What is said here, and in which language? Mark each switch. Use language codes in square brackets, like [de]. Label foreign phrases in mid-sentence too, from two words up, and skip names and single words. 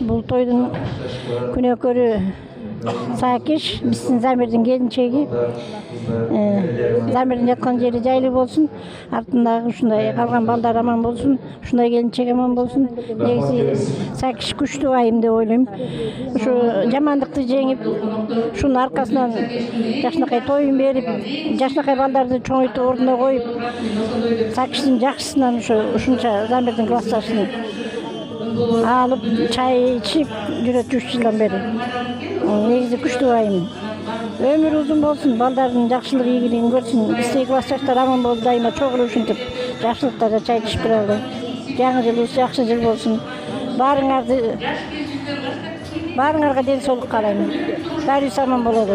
[ky] Бұл тойдың күнөкөрү Сакиш, биздин Замирдин келинчеги. Замирдин жаткан жери жайлы болсун, артындагы ушундай калган балдар аман болсун, ушундай келинчек аман болсун. Негизи Сакиш күчтүү айым деп ойлойм. Ушу жамандыкты жеңип, ушунун аркасынан Жакшынакай тоюн берип, Жакшынакай балдарды чоңойтуп ордуна коюп, Сакиштин жакшысынан ушунча Замирдин классташынын алып чай ичип жүрөт 3 жылдан бери. Негизи күчтүү байым. Өмүр узун болсун, балдарын жақшылық ийгилигин көрсүн. Биздеги классташтар аман болуп дайыма чогулуп ушинтип жакшылыктарда чай ичип туралы. Жаңы жылыбыз жакшы жыл болсун. Баарыңарга ден соолук каалайм. Баарыбыз аман бололу.